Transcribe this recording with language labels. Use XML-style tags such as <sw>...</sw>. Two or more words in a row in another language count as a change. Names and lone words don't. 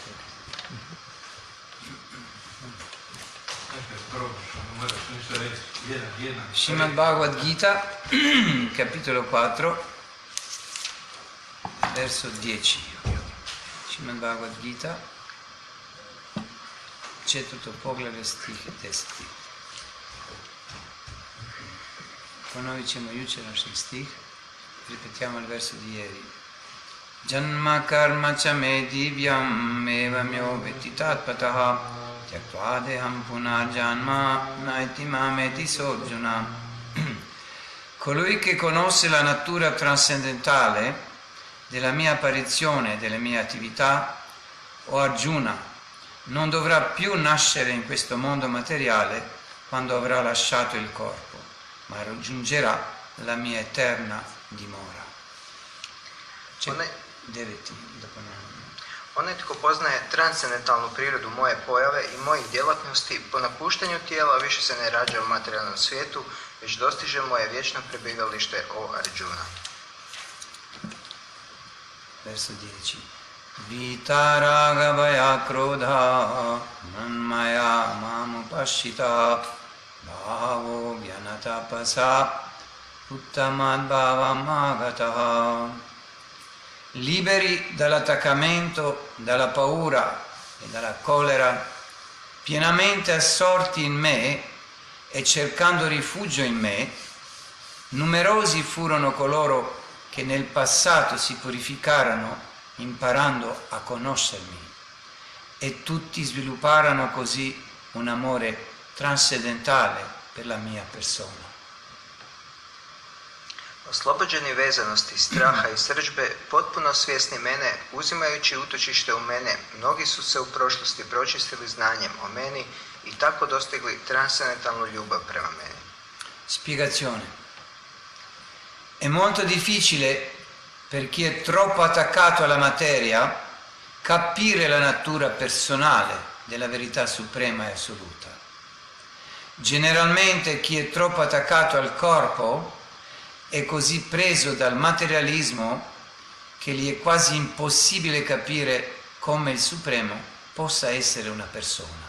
<it>Srimad Bhagavad Gita, capitolo 4, verso 10.</it> <hr>Srimad Bhagavad Gita, Četvrto poglavlje stih 10. Ponovit ćemo jučerašnji stih,</hr> <it>ripetiamo il verso di ieri.</it> <sa>जन्म कर्म च मे दिव्यम् एवम् यो वेत्ति तत्त्वतः त्यक्त्वा देहम् पुनर्जन्म नैति मामेति सोऽर्जुन.</sa> <it>Colui che conosce la natura trascendentale della mia apparizione e delle mie attività, o Arjuna, non dovrà più nascere in questo mondo materiale quando avrà lasciato il corpo, ma raggiungerà la mia eterna dimora.</it> <hr>Onaj tko poznaje transcendentalnu prirodu moje pojave i mojih djelatnosti, po napuštanju tijela više se ne rađa u materijalnom svijetu, već dostiže moje vječno prebivalište, o Arjuna.</hr> <it>Verso 10.</it> <sa>वीत राग भय क्रोधा मन्मया मामुपाश्रिताः बहवो ज्ञानतपसा पूता मद्भावम् आगताः.</sa> <it>Liberi dall'attaccamento, dalla paura e dalla collera, pienamente assorti in me e cercando rifugio in me, numerosi furono coloro che nel passato si purificarono imparando a conoscermi, e tutti svilupparono così un amore transcendentale per la mia persona.</it> <hr>Oslobođeni vezanosti, straha i srdžbe, potpuno svjesni mene, uzimajući utočište u mene, mnogi su se u prošlosti pročistili znanjem o meni i tako dostigli transcendentalnu ljubav prema meni.</hr> <it>Spiegazione. È molto difficile per chi è troppo attaccato alla materia capire la natura personale della verità suprema e assoluta. Generalmente chi è troppo attaccato al corpo è così preso dal materialismo che gli è quasi impossibile capire come il Supremo possa essere una persona.</it>